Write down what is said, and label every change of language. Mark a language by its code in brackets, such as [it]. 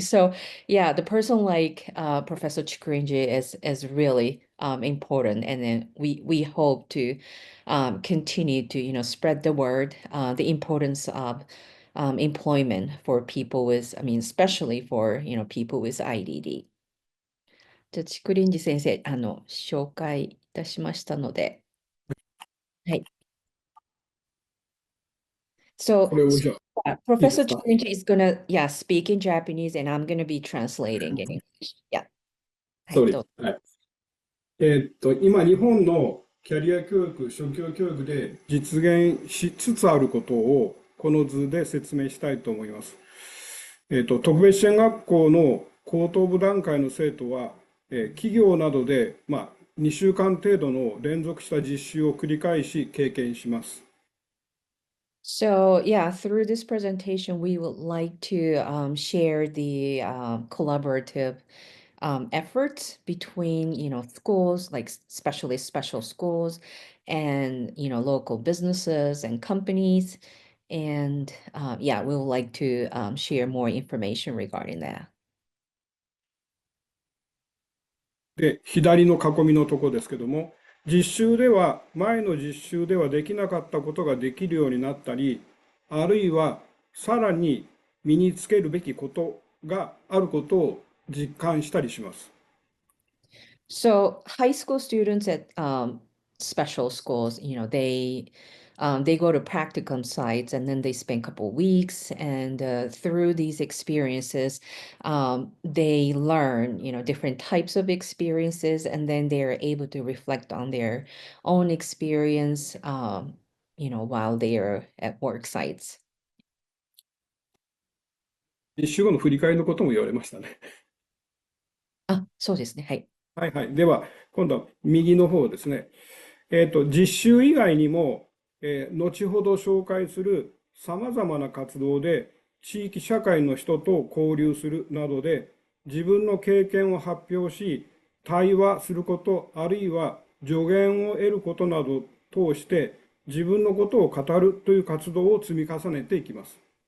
[en] So, yeah, the person like Professor Chikurinji is really important. And then we hope to continue to, spread the word, the importance of employment for people with, I mean, especially for, people with IDD. [ja] じゃあ、ちくりんじ先生、紹介いたしましたので。はい。 [en] So, [ja] これをじゃあ、いいで [en] Professor [ja] すか [en] Chikurinji is gonna, yeah, speak in Japanese and I'm gonna be translating in English. [ja] Yeah. はい、どうぞ。はい。今、日本のキャリア教育、職業教育で実現しつつあることを、この図で説明したいと思います。特別支援学校の高等部段階の生徒は、企業などで、2週間程度の連続した実習を繰り返し経験します。 [en] So yeah, through this presentation, we would like to share the collaborative efforts between, schools, like especially special schools and, local businesses and companies. And yeah, we would like to share more information regarding that. [ja] で、左の囲みのとこですけども、実習では、前の実習ではできなかったことができるようになったり、あるいはさらに身につけるべきことがあることを実感したりします。 [en] So high school students at special schools, they go to practicum sites and then they spend a couple weeks and through these experiences, they learn, different types of experiences and then they're able to reflect on their own experience, while they're at work sites. [ja] 実習後の振り返りのことも言われましたね。あ、そうですね。はい。はいはい。では、今度は右の方ですね。実習以外にも、後ほど紹介するさまざまな活動で地域社会の人と交流するなどで自分の経験を発表し対話すること、あるいは助言を得ることなどを通して自分のことを語るという活動を積み重ねていきます。